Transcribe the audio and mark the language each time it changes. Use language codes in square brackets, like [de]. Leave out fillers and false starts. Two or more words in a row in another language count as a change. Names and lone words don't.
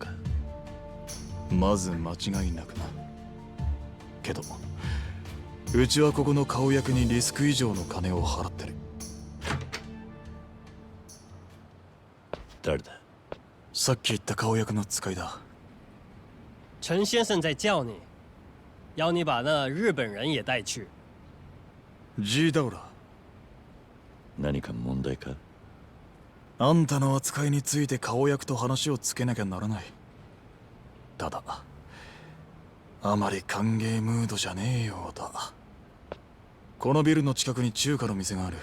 [ja] まず間違いなくな。けどうちはここの顔役にリスク以上の金を払ってる。誰だ？さっき言った顔役の使いだ。 [zh] 陈先生在叫你，要你把那日本人也带去。 [ja] G だおら。何か問題か？あんたの扱いについて顔役と話をつけなきゃならない。ただあまり歓迎ムードじゃねえようだ。このビルの近くに中華の店がある。